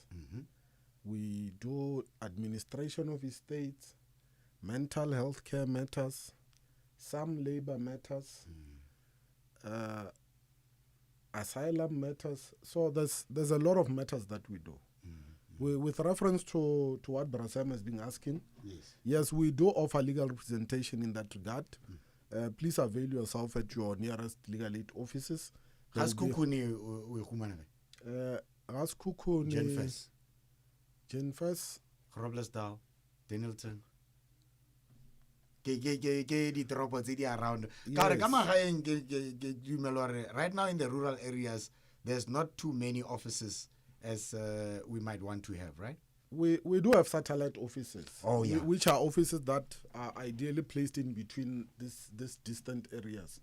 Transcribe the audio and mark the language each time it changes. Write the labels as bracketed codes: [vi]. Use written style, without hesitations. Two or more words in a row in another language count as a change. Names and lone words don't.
[en] We do administration of estates, mental health care matters, some labor matters, asylum matters. So there's a lot of matters that we do. With reference to what Brasem has been asking, yes, we do offer legal representation in that regard. Please avail yourself at your nearest legal aid offices. [tn] Kukuni Jenfes, Roblesdal, Denilton. Di toropo tse di around. [en] Right now in the rural areas, there's not too many offices as we might want to have, right? We do have satellite offices. Oh, yeah. Which are offices that are ideally placed in between these distant areas.